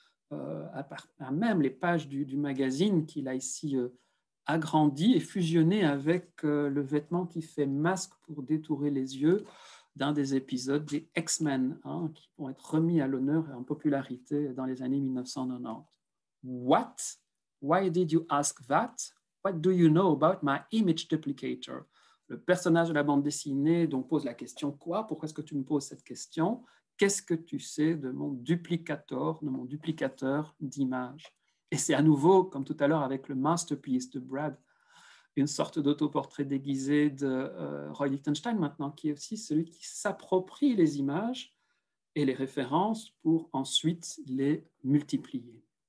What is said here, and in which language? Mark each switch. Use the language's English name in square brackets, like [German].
[French] à même les pages du magazine qu'il a ici agrandi et fusionné avec le vêtement qui fait masque pour détourer les yeux d'un des épisodes des X-Men, hein, qui vont être remis à l'honneur et en popularité dans les années 1990. [English] What? Why did you ask that? What do you know about my image duplicator? [French] Le personnage de la bande dessinée donc pose la question quoi? Pourquoi est-ce que tu me poses cette question? Qu'est-ce que tu sais de mon duplicateur d'image? Et c'est à nouveau, comme tout à l'heure avec le Masterpiece de Brad, une sorte d'autoportrait déguisé de Roy Lichtenstein maintenant, qui est aussi celui qui s'approprie les images et les références pour ensuite les multiplier.